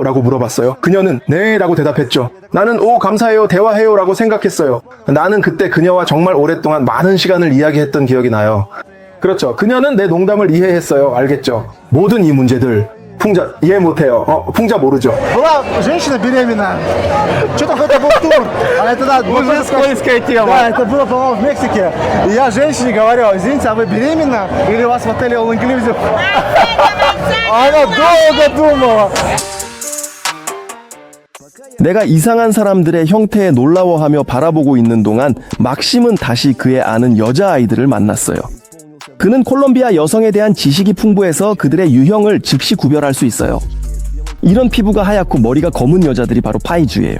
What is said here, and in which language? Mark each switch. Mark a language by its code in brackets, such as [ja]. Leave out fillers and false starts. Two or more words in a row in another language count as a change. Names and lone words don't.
[ko] 라고 물어봤어요. 그녀는 네 라고 대답했죠. 나는 감사해요, 대화해요 라고 생각했어요. 나는 그때 그녀와 정말 오랫동안 많은 시간을 이야기했던 기억이 나요. 그렇죠. 그녀는 내 농담을 이해했어요. 알겠죠? 모든 이 문제들, 풍자 이해 못해요. 풍자 모르죠. [ru] Была женщина беременна. Что-то это был тур. А это да, мужская тема. Да, это было, по-моему, в Мексике. И я женщине говорю: извините, а вы беременна? Или у вас в отеле [en] all inclusive? [ru] Она долго думала. [ko] 내가 이상한 사람들의 형태에 놀라워하며 바라보고 있는 동안 막심은 다시 그의 아는 여자아이들을 만났어요. 그는 콜롬비아 여성에 대한 지식이 풍부해서 그들의 유형을 즉시 구별할 수 있어요. 이런 피부가 하얗고 머리가 검은 여자들이 바로 파이주예요.